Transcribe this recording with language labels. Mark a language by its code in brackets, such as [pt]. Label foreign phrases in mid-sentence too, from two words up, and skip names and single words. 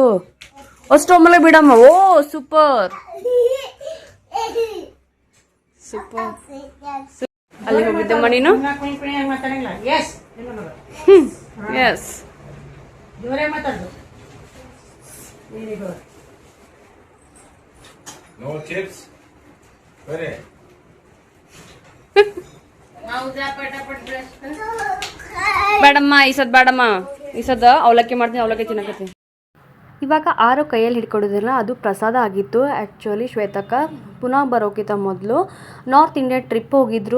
[kn] ಅಷ್ಟು ಒಮ್ಮಲಿಗೆ ಬಿಡಮ್ಮ. ಓ [en] super super. [kn] ಅಲ್ಲಿ ಹೋಗಿದ್ದಮ್ಮ ನೀನು. ಕುಣಿ ಕುಣಿ ಹಂಗೆ ಮಾತಾಡಂಗಿಲ್ಲ. ಎಸ್ ಎಸ್ ಜೋರೇ ಮಾತಾಡು. [en] very good. no chips अरे [kn] ನಾವು ಪಟಾಪಟ್ ಬ್ರಷ್ ಬೇಡಮ್ಮ ಈ ಸದ ಅವಲಕ್ಕಿ ಮಾಡ್ತೀನಿ, ಅವಲಕ್ಕಿ ತಿನ್ನಕತ್ತೀನಿ. ಇವಾಗ ಆರು ಕೈಯಲ್ಲಿ ಹಿಡ್ಕೊಡೋದಿಲ್ಲ, ಅದು ಪ್ರಸಾದ ಆಗಿತ್ತು. ಆ್ಯಕ್ಚುಲಿ ಶ್ವೇತಕ್ಕ ಪುನಃ ಬರೋಕ್ಕಿಂತ ಮೊದಲು [en] North India trip [kn] ಹೋಗಿದ್ದರು.